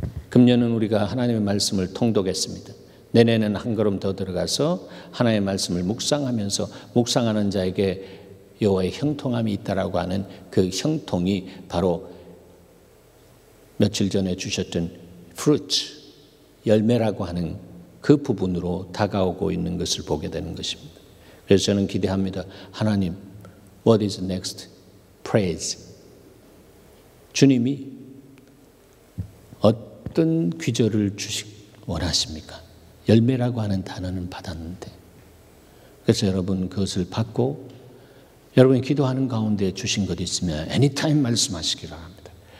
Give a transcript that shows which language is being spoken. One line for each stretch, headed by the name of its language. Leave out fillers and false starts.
Korean: 금년은 우리가 하나님의 말씀을 통독했습니다. 내년에는 한 걸음 더 들어가서 하나님의 말씀을 묵상하면서 묵상하는 자에게 여호와의 형통함이 있다라고 하는 그 형통이 바로 며칠 전에 주셨던 fruit, 열매라고 하는 그 부분으로 다가오고 있는 것을 보게 되는 것입니다. 그래서 저는 기대합니다.
English: 하나님, what is next? Praise.
Korean: 주님이 어떤 귀절을 원하십니까? 열매라고 하는 단어는 받았는데, 그래서 여러분 그것을 받고 여러분이 기도하는 가운데 주신 것 있으면 anytime 말씀하시기 바랍니다.